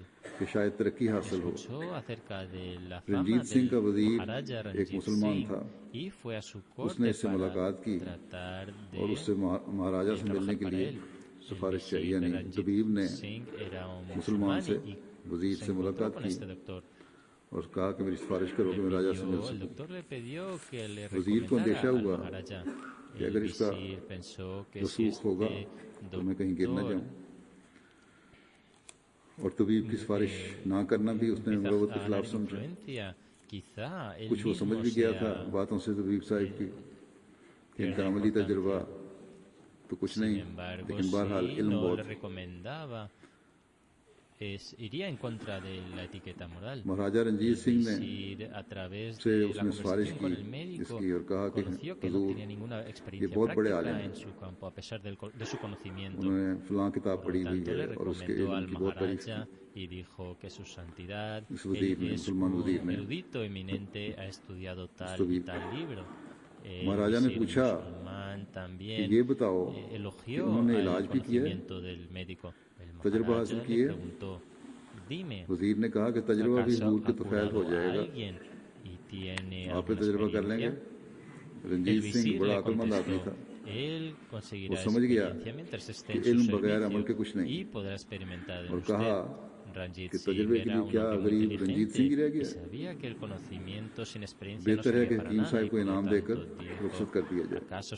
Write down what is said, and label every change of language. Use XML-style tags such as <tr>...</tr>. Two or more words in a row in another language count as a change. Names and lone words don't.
<es>Escuchó acerca de la fama del Maharaja Ranjit Singh y fue a su corte para tratar de trabajar para él. El Ranjit Singh era un musulmán y se encontró con este doctor.</es> <hi>और कहा कि मेरी सिफारिश करो कि मैं राजा से मिल सकूं. वजीर को अंदेशा हुआ कि अगर इसका रसूख होगा तो मैं कहीं गिर न जाऊं. और तबीब की सिफारिश ना करना भी उसने मुरव्वत के खिलाफ समझा। कुछ वो समझ भी गया था बातों से तबीब साहब की कि इनका अमली तजुर्बा तो कुछ नहीं, लेकिन बहरहाल इल्म बहुत।</hi> <es>iría en contra de la etiqueta moral.</es> <hi>महाराजा रंजीत सिंह ने</hi> <es>a través</es> <hi>से</hi> <es>de la</es> <hi>उसने सिफारिश</hi> <es>conversación</es> <hi>की</hi> <es>con el médico,</es> <hi>इसकी और कहा कि</hi> <es>conoció que no</es> <hi>हुजूर</hi> <es>tenía ninguna</es> <hi>ये</hi> <es>experiencia</es> <hi>बहुत बड़े आलिम</hi> <es>práctica</es> <hi>हैं,</hi> <es>en su campo a pesar de su conocimiento.</es> <hi>उन्होंने फलां किताब</hi> <es>Por</es> <hi>पढ़ी</hi> <es>lo</es> <hi>हुई</hi> <es>tanto,</es> <hi>है</hi> <es>le</es> <hi>और उसके</hi> <es>recomendó</es> <hi>इल्म</hi> <es>al</es> <hi>की बहुत तारीफ की।</hi> <es>Maharaja y dijo que su santidad,</es> <hi>इस वज़ीर ने,</hi> <es>él es</es> <hi>मुसलमान</hi> <es>un</es> <hi>वज़ीर ने,</hi> <es>erudito eminente, ha estudiado tal y tal libro.</es> <hi>महाराजा ने पूछा कि ये बताओ कि उन्होंने इलाज भी किया है, तजुर्बा हासिल किया है। वज़ीर ने कहा कि तजुर्बा भी हुजूर के तफैल हो जाएगा, आप तजुर्बा कर लेंगे। रंजीत सिंह बड़ा अक्लमंद आदमी था, वो समझ गया कि इल्म बगैर अमल के कुछ नहीं, और कहा कि तजुर्बे के लिए क्या गरीब रंजीत सिंह ही रह गया, बेहतर है कि हकीम साहब को इनाम देकर रुखसत कर दिया जाए।</hi>